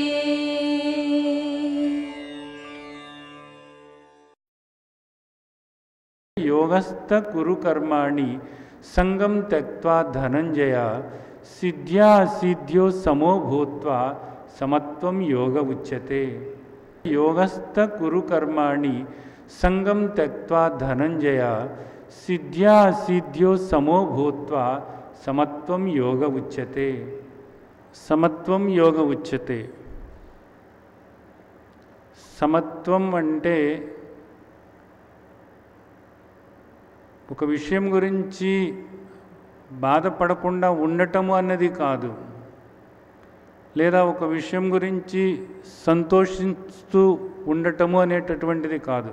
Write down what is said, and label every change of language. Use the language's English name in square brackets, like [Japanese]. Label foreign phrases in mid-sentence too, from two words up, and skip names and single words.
[Sanskrit] योगस्थ कुरु कर्माणि संगम त्यक्त्वा धनंजय सिद्ध्या सिद्ध्यो समो भूत्वा समत्वं योग उच्यते। योगस्थ कुरु कर्माणि संगम त्यक्त्वा धनंजय सिद्ध्या सिद्ध्यो समो भूत्वा समत्वं योग उच्यते। समत्वं योग उच्यते। [Telugu] సమత్వం అంటే ఒక విషయం గురించి బాధపడకుండా ఉండటము అన్నది కాదు, లేదా ఒక విషయం గురించి సంతోషిస్తూ ఉండటము అనేటటువంటిది కాదు.